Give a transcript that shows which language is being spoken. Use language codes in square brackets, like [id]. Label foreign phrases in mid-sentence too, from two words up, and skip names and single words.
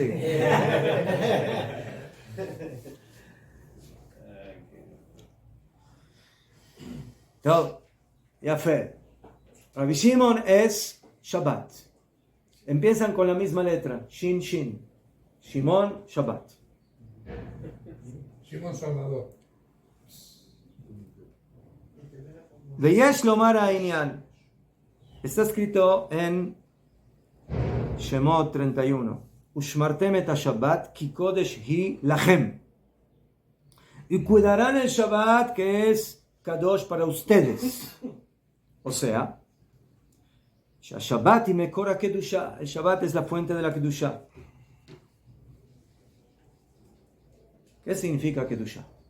[es] Sí. Todo, ya fe. Rabbi Shimon es Shabbat. Empiezan con la misma letra, [he] שין שין. [es] Shimon, Shabbat. Simón Salvador. [he] ויש לומר הענין. [es] Está escrito en Shemot 31. [he] ושמרתם את השבת כי קודש היא לכם. [es] Y cuidarán el Shabbat que es Kadosh para ustedes. O sea, Shabbat y [he] מקורה קדושה. [es] El Shabbat es la fuente de la Kedusha. ¿Qué significa Kedusha?